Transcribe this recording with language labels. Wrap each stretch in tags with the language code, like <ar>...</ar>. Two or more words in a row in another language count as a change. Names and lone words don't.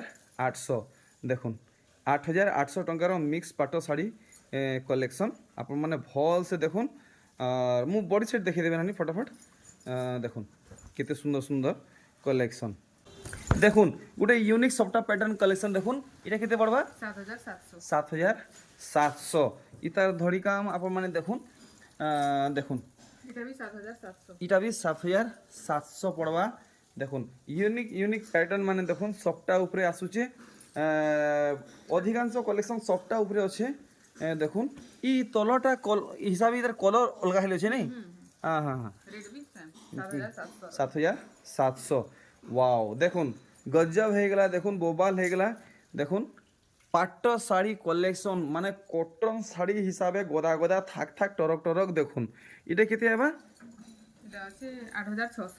<or>8800 ଦେଖୁନ୍ 8800 ଟଙ୍କାର ମିକ୍ସ ପାଟ ଶାଢ଼ି କଲେକ୍ସନ୍ ଆପଣ ମାନେ ଭଲ ସେ ଦେଖୁନ୍ ଆର ମୁ ବଡି ସେଟ୍ ଦେଖେ ଦେବେନ୍ ହାନି ଫଟାଫଟ୍ ଦେଖୁନ୍ କେତେ ସୁନ୍ଦର ସୁନ୍ଦର କଲେକ୍ସନ୍ ଦେଖୁନ୍ ଗୋଟେ ୟୁନିକ୍ ସଫ୍ଟା ପ୍ୟାଟର୍ନ କଲେକ୍ସନ୍ ଦେଖୁନ୍ ଏଟା କେତେ ପଡ଼ବା 7700 7700 ଇତାର ଧଡ଼ି କାମ ଆପଣ ମାନେ ଦେଖୁନ୍ ଦେଖୁନ୍ ଏଟା ବି 7700 ଏଟା ବି 7700 ପଡ଼ବା ଦେଖୁନ୍ ୟୁନିକ୍ ପ୍ୟାଟର୍ନ ମାନେ ଦେଖୁନ୍ ସଫ୍ଟା ଉପରେ ଆସୁଛେ ଅଧିକାଂଶ କଲେକ୍ସନ୍ ସଫ୍ଟଟା ଉପରେ ଅଛେ ଦେଖୁନ୍ ଇ ତଲଟା ହିସାବେ ଇତାର କଲର୍ ଅଲଗା ହେଲେ ଅଛେ ନାଇଁ ହଁ ହଁ ହଁ ରେଟ୍ ବି ସେମ୍ 7700 7700 ୱାଓ ଦେଖୁନ୍ ଗଜବ ହୟେ ଗେଲା ଦେଖୁନ୍ ବୋବାଲ ହୟେ ଗେଲା ଦେଖୁନ୍ ପାଟ ଶାଢ଼ି କଲେକ୍ସନ୍ ମାନେ କଟନ୍ ଶାଢ଼ି ହିସାବେ ଗଦା ଗଦା ଥାକ୍ ଥାକ୍ ଟରକ୍ ଟରକ୍ ଦେଖୁନ୍ ଏଟା କେତେ ହବା ଏଟା ଅଛେ 8600</or>